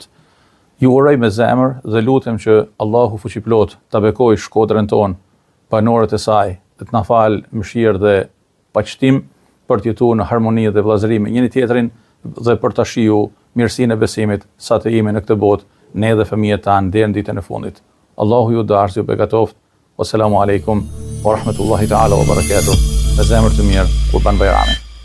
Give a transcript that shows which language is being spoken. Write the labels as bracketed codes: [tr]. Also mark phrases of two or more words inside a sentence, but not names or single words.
[sq] Ju uroj me zemër dhe lutem që Allahu fuqiplot ta bekojë Shkodrën tonë, banorët e saj, dhe të na falë mëshirë dhe paqëtim për të jetuar në harmoni dhe vëllazëri me njëri tjetrin dhe për ta shijuar mirësinë e besimit sa të jemi në këtë botë, ne dhe fëmijët tanë deri në ditën e fundit. Allahu ju dashur, ju begatoft. [ar] والسلام عليكم ورحمة الله تعالى وبركاته. [sq] Me zemër të mirë, Kurban Bayrami.